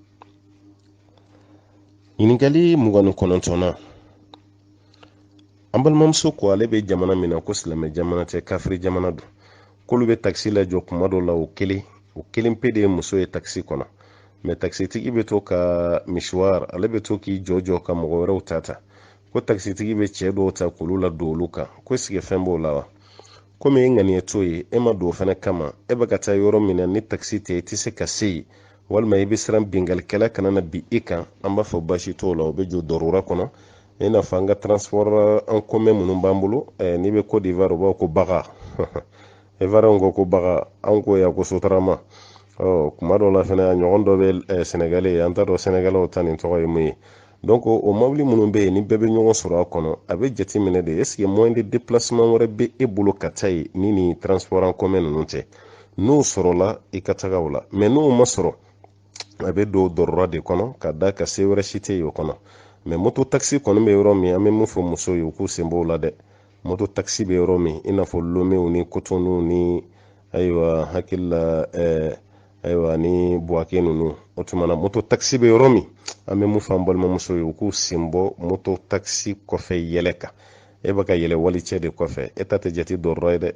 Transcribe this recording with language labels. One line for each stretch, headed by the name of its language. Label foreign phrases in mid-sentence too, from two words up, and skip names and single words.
Bambara: ɲininkali 29nan an balimamuso ko ale bɛ jamana min na ko silamɛ jamana tɛ kafiri jamana don k'olu bɛ taxi lajɔ kuma dɔw la o kelen pe de ye muso ye taxi kɔnɔ mais taxitigi bɛ to ka mishwar ale bɛ to k'i jɔ ka mɔgɔ wɛrɛw ta ko taxitigi bɛ cɛ dɔw ta k'olu la don olu kan ko sigi fɛn b'o la wa komi e ŋaniye to ye e ma don o fɛnɛ kama e bɛ ka taa yɔrɔ min na ni taxi tɛ i tɛ se ka se yen walima i bɛ siran bingalikɛla kana na bi i kan an b'a fɔ baasi t'o la o bɛ jɔ dɔrɔra kɔnɔ i n'a fɔ an ka
French: transport en commun
Bambara: minnu b'an bolo n'i bɛ Côte d'Ivoire u b'a ko baga Ivoiriyɛnw ko baga anw ko yan ko sotarama kuma dɔw la fɛnɛ a ɲɔgɔn dɔ bɛ Sénégalais ye an t'a dɔn Sénégalais ta nin tɔgɔ ye mun ye donc o mobili minnu bɛ yen ni bɛɛ bɛ ɲɔgɔn sɔrɔ a kɔnɔ a bɛ jate minɛ de est-ce
French: que moyen de déplacement
Bambara: wɛrɛ bɛ e bolo ka taa yen ni nin
French: transport en commun
Bambara: ninnu tɛ n'o sɔrɔla i ka taga o la mais n'o ma sɔrɔ a bɛ don dɔrɔra de kɔnɔ ka da ka se wɛrɛ si tɛ yen o kɔnɔ mais moto taxi kɔni bɛ yɔrɔ min an bɛ mun fɔ musow ye u k'u sen bɔ o la dɛ moto taxi bɛ yɔrɔ min i n'a fɔ Lomew ni Cotonou ni ayiwa hakili la ayiwa ni Buaké ninnu o tumana moto taxi bɛ yɔrɔ min an bɛ mun fɔ an balimamusow ye u k'u sen bɔ moto taxi kɔfɛ yɛlɛ kan e bɛ ka yɛlɛ walicɛ de kɔfɛ e ta tɛ jate dɔrɔra ye dɛ